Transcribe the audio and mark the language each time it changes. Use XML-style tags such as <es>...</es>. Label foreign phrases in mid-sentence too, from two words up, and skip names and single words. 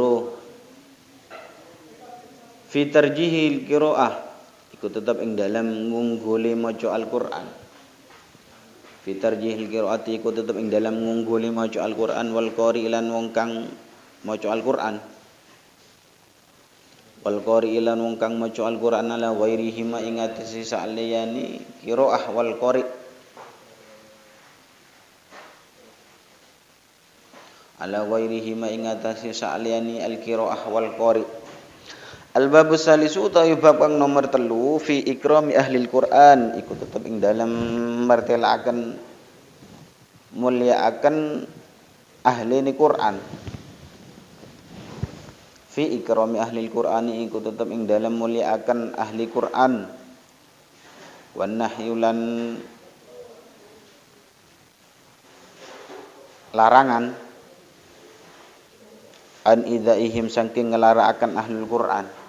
<jv>2</jv> <ar>في ترجيح القراءة</ar> <jv>iku tetep ing dalam ngunggule maca Al-Qur'an</jv> <ar>في ترجيح القراءة</ar> <jv>iku tetep ing dalam ngunggule maca Al-Qur'an</jv> <ar>والقارئ</ar> <jv>lan wong kang maca Al-Qur'an</jv> <ar>والقارئ</ar> <jv>lan wong kang maca Al-Qur'an</jv> <ar>على غيرهما</ar> <jv>ing atase saliyane</jv> <ar>قراءة والقارئ على غيرهما</ar> <jv>ing atase saliyane</jv> <ar>القراءة والقارئ الباب الثالث</ar> <jv>utawi bab kang nomor 3</jv> <ar>في إكرام أهل القرآن</ar> <jv>iku tetep ing dalam martelaaken mulyaaken ahli Qur'an</jv> <ar>في إكرام أهل القرآن</ar> <jv>iku tetep ing dalam mulyaaken ahli Qur'an</jv> <ar>والنهي</ar> <jv>lan larangan</jv> <ar>عن إيذائهم</ar> <jv>saking ngelarakaken</jv> <ar>أهل القرآن</ar>